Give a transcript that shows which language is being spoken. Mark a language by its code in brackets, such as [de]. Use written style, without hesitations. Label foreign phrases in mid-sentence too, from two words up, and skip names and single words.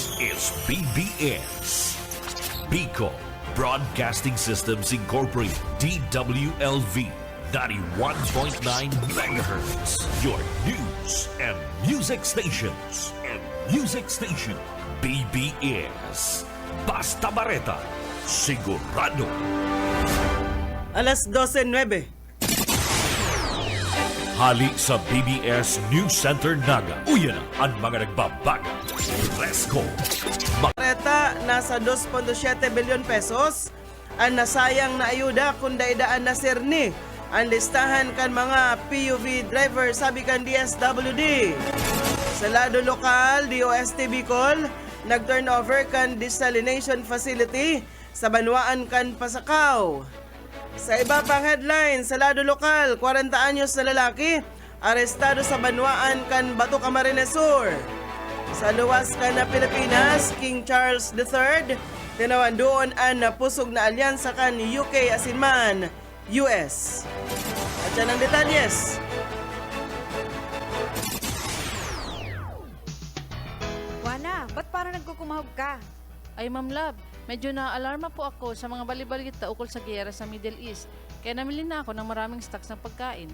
[en] is BBS, Bicol Broadcasting Systems Incorporated, DWLV, 91.9 megahertz. Your news and music stations. [bik] BBS. Basta Bareta, sigurado. Alas 12:09. Hali sa BBS News Center Naga. Uyan na ang mga nagbabaga. [en] Let's go. [bik] Reta nasa 2.7 bilyon pesos ang nasayang na ayuda kung daidaan na sirni ang listahan kan mga PUV driver sabi kan DSWD. Sa lado lokal, DOST Bicol, nag-turnover kan desalination facility sa Banwaan kan Pasakaw. Sa iba pang headline, sa lado lokal, 40 anyos na lalaki, arestado sa Banwaan kan Bato Camarines Sur. Sa luwas kan na Pilipinas, King Charles III, tinawan doon ang napusog na alyansa kan UK asinman, US. [tl] At yan ang detalyes. Wana, ba't parang nagkukumahog ka? Ay, Ma'am Love, medyo na-alarma po ako sa mga balibalita ukol sa giyera sa Middle East. Kaya namili na ako ng maraming stocks ng pagkain.